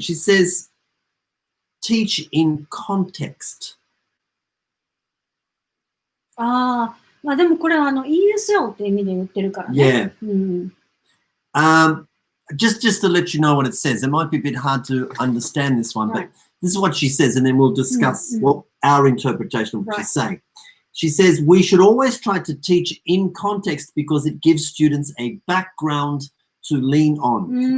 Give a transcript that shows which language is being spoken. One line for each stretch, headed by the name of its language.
English: She says, teach in context.
Japanese: まあでもこれはESL って意味で言ってるからね。
English: Yeah. Just to let you know what it says. It might be a bit hard to understand this one, but this is what she says, and then we'll discuss our interpretation of what she's saying. She says, we should always try to teach in context because it gives students a background to lean on.